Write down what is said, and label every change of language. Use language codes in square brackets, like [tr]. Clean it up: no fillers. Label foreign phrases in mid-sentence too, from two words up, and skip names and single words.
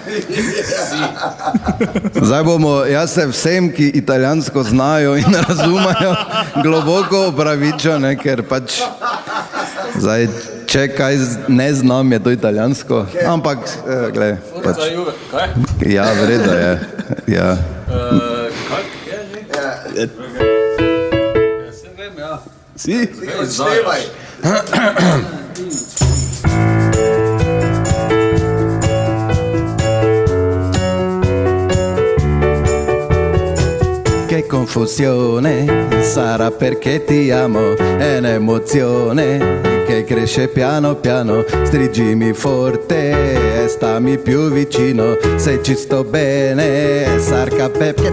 [sl] Zdaj bomo, jaz se vsem, ki italijansko znajo in razumejo, globoko opravičil, ne, ker pač zdaj, če kaj ne znam, je to italijansko, ampak, glej, pač. Ja, vredo je, ja. Kak je že? Se vem, ja. Si? Odštevaj. [it] Che confusione sarà perché ti amo, è un'emozione che cresce piano piano, stringimi forte e stammi più vicino, se ci sto bene, sarca perché